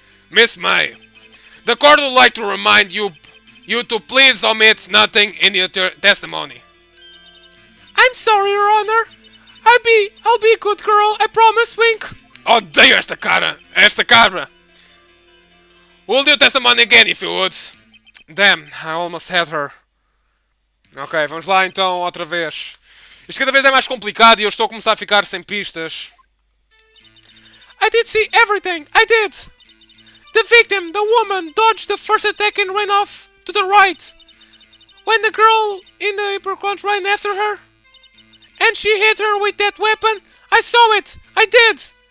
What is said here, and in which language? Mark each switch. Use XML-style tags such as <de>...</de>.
<en>Miss May, the court would like to remind you to please omit nothing in your testimony. I'm sorry, Your Honor. I'll be a good girl, I promise, wink.</en> <pt>Odeio esta cabra.</pt> <en>We'll do testimony again, if you would. Damn, I almost had her.</en> <pt>Ok, vamos lá então, outra vez. Isto cada vez é mais complicado e eu estou a começar a ficar sem pistas.</pt> <en>I did see everything, I did. The victim, the woman, dodged the first attack and ran off to the right. When the girl in the hypercont ran after her, and she hit her with that weapon, I saw it, I did.</en>